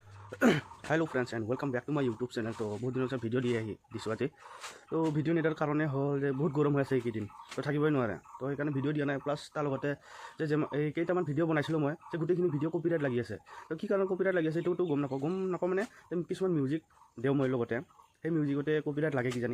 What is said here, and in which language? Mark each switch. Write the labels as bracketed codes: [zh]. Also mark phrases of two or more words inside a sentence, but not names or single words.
[en] hello friends and welcome back to my YouTube channel. [hi] तो बहुत दिनों से [as] ভিডিঅ' দিছোঁ আজি। তো ভিডিঅ' নিদিয়াৰ কাৰণে হ'ল যে বহুত গৰম হৈ আছে এইকেইদিন, তো থাকিবই নোৱাৰে। তো সেইকাৰণে ভিডিঅ' দিয়া নাই। প্লাছ তাৰ লগতে যে এই কেইটামান ভিডিঅ' বনাইছিলোঁ মই, যে গোটেইখিনি ভিডিঅ' কপিৰাইট লাগি আছে। তো কি কাৰণে কপিৰাইট লাগি আছে এইটোতো গম নাপাওঁ মানে কিছুমান মিউজিক দিওঁ মই লগতে, সেই মিউজিকতে কপিৰাইট লাগে কিজানি।